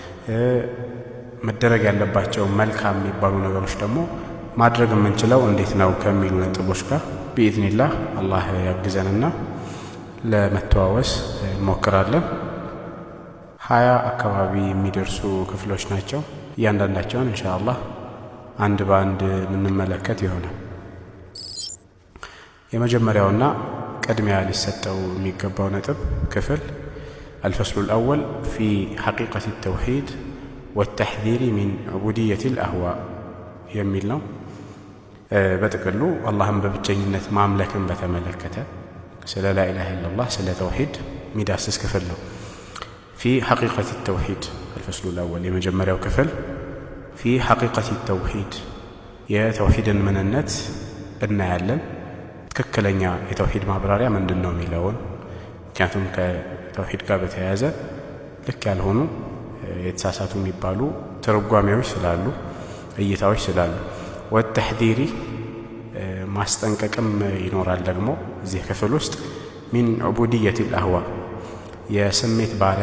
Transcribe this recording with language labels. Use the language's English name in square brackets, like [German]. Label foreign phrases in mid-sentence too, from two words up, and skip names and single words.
[Amharic] መደረግ ያለባቸው መልካም የሚባሉ ነገሮች ደግሞ ማድረግ የምንችለው እንዴት ነው ከሚሉ ነጥቦች ጋር ቢኢዝኒላህ አላህ ያግዘንና ለመተዋወስ እንሞክራለን። 20 አካባቢ የሚደርሱ ክፍሎች ናቸው። እያንዳንዳቸውን ኢንሻአላህ አንድ በአንድ የምንመለከት ይሆናል። የመጀመሪያውና ቅድሚያ ሊሰጠው የሚገባው ነጥብ ክፍል [Arabic] الفصل الأول في حقيقة التوحيد والتحذير من عبودية الأهواء [Amharic] የሚል ነው። በጥቅሉ አላህን በብቸኝነት ማምለክን በተመለከተ ስለ [Arabic] لا إله إلا الله [Amharic] ስለ ተውሂድ የሚዳስስ ክፍል ነው። [Arabic] في حقيقة التوحيد الفصل الأول [Amharic] የመጀመሪያው ክፍል [Arabic] في حقيقة التوحيد [Amharic] የተውሂድን ምንነት እናያለን። ትክክለኛ የተውሂድ ማብራሪያ ምንድነው የሚለውን፣ ምክንያቱም ከተውሂድ ጋር በተያያዘ ልክ ያልሆኑ የተሳሳቱ የሚባሉ ትርጓሜዎች ስላሉ፣ እይታዎች ስላሉ ወተሕዚሪ ማስጠንቀቅም ይኖራል። ደግሞ እዚህ ክፍል ውስጥ [Arabic] من عبودية الأهواء [Amharic] የስሜት